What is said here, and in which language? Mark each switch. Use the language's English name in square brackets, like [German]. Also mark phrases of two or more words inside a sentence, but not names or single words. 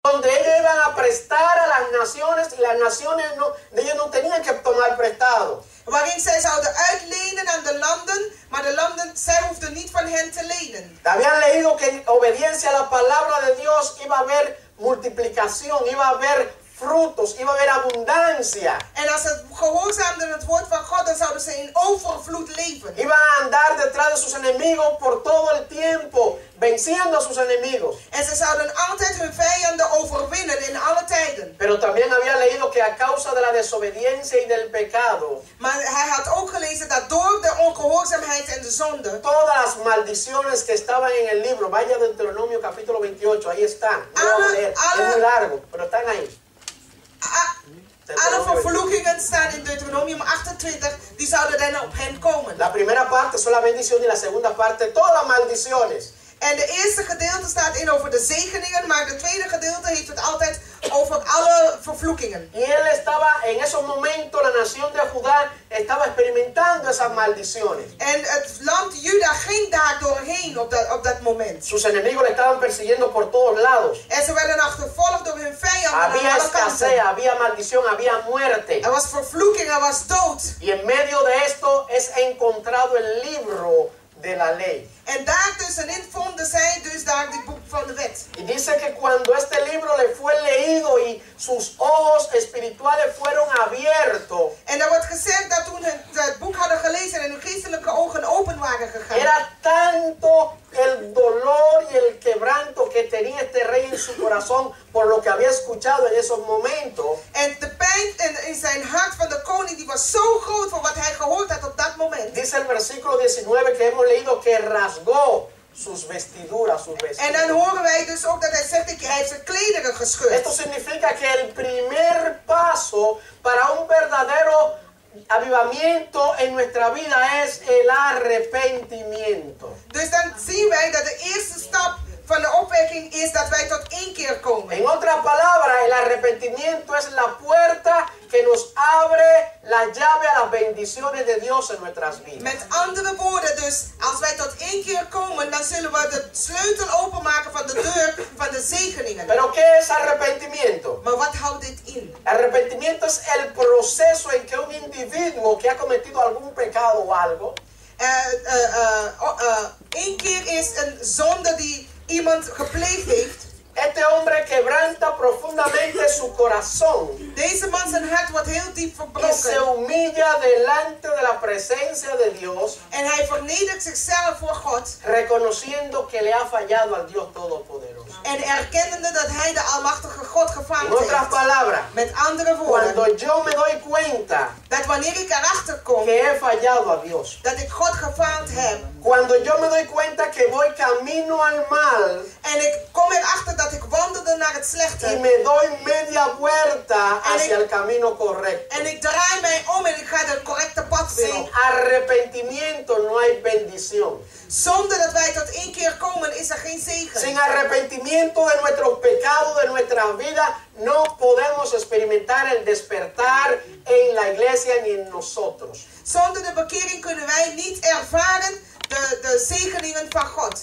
[Spanish] donde ellos iban a prestar a las naciones y las naciones ellos no tenían que tomar prestado. [Dutch] Waarin zij zouden uitlenen aan de landen, maar de landen, zij hoefden niet van hen te lenen. [Spanish] Habían leído que en obediencia a la palabra de Dios iba a haber multiplicación, iba a haber frutos, iba a haber abundancia. [Dutch] En als ze gehoorzaamden het woord van God, dan zouden ze in overvloed leven. [Spanish] Iban a andar detrás de sus enemigos por todo el tiempo, venciendo a sus enemigos. [Dutch] En ze zouden altijd hun vijanden overwinnen in alle tijden. [Spanish] Pero también había leído que a causa de la desobediencia y del pecado, [Dutch] Maar hij had ook gelezen dat door de ongehoorzaamheid en de zonde, [Spanish] todas las maldiciones que estaban en el libro, vaya Deuteronomio capítulo 28, ahí están. No vamos a leer, es muy largo, pero están ahí. [Dutch] alle vervloekingen staan in Deuteronomium 28, die zouden dan op hen komen. [Spanish] La primera parte son las bendiciones y la segunda parte todas las maldiciones. [Dutch] En de eerste gedeelte staat in over de zegeningen, maar de tweede gedeelte heeft het altijd over alle vervloekingen. [Spanish] Y él estaba, en esos momentos, la nación de Judá estaba experimentando esas maldiciones. [Dutch] En het land Juda ging daar doorheen op dat moment. [Spanish] Sus enemigos le estaban persiguiendo por todos lados. [Dutch] En ze werden achtervolgd door hun vijanden aan [Spanish] Había [Dutch] alle kanten. [Spanish] escasez, había maldición, había muerte. [Dutch] Er was vervloeking, er was dood. [Spanish] Y en medio de esto es encontrado el libro de la ley. [Dutch] En daartussenin vonden zij dus daar dit boek van de wet. [Spanish] Y dice que cuando este libro le fue leído y sus ojos espirituales fueron abiertos, [Dutch] En er wordt gezegd dat toen het boek hadden gelezen en hun geestelijke ogen open waren gegaan. [Spanish] era tanto el dolor y el quebranto que tenía este rey en su corazón por lo que había escuchado en esos momentos. [Dutch] En de pijn in zijn hart van de koning die was zo groot voor wat hij gehoord had op dat moment. [Spanish] Dice el versículo 19 que hemos leído que rasgó sus vestiduras, sus [Dutch] En dan [Spanish] vestidos. [Dutch] horen wij dus ook dat hij zegt dat hij heeft zijn klederen [Spanish] Esto [Dutch] gescheurd. [Spanish] significa que el primer paso para un verdadero avivamiento en nuestra vida es el arrepentimiento. [Dutch] Dus dan zien wij dat de eerste stap van de opwekking is dat wij tot inkeer komen. [Spanish] En otras palabras, el arrepentimiento es la puerta que nos abre la llave a las bendiciones de Dios en nuestras vidas. [Dutch] Met andere woorden, dus als wij tot inkeer komen, dan zullen we de sleutel openmaken van de deur van de zegeningen. [Spanish] Pero ¿qué es arrepentimiento? [Dutch] Maar wat houdt dit in? [Spanish] Arrepentimiento es el proceso en que un individuo que ha cometido algún pecado o algo [Dutch] Inkeer is een zonde die iemand gepleegd heeft. [Spanish] Este hombre quebranta profundamente su corazón [Dutch] Deze man zijn hart wordt heel diep [Spanish] y se [Dutch] verbroken. [Spanish] humilla delante de la presencia de Dios, [Dutch] En hij vernedert zichzelf voor God. [Spanish] reconociendo que le ha fallado al Dios Todopoderoso. [Dutch] En erkennende dat hij de almachtige God [Spanish] En [Dutch] gefaald [Spanish] otras [Dutch] heeft. [Spanish] palabras, [Dutch] Met andere woorden, [Spanish] cuando yo me doy cuenta [Dutch] dat wanneer ik erachter kom [Spanish] que he fallado a Dios, [Dutch] dat ik God gefaald heb. [Spanish] cuando yo me doy cuenta que voy camino al mal [Dutch] En ik kom erachter dat ik wandelde naar het [Spanish] y [Dutch] slechte. [Spanish] me doy media vuelta hacia el camino correcto. [Dutch] En ik draai mij om en ik ga de correcte pad weer [Spanish] Sin [Dutch] op. [Spanish] arrepentimiento no hay bendición. [Dutch] Zonder dat wij tot inkeer komen is er geen zegen. [Spanish] Sin arrepentimiento de nuestros pecados, de nuestras vidas, no podemos experimentar el despertar en la iglesia ni en nosotros. [Dutch] Zonder de bekering kunnen wij niet ervaren de zegeningen van God.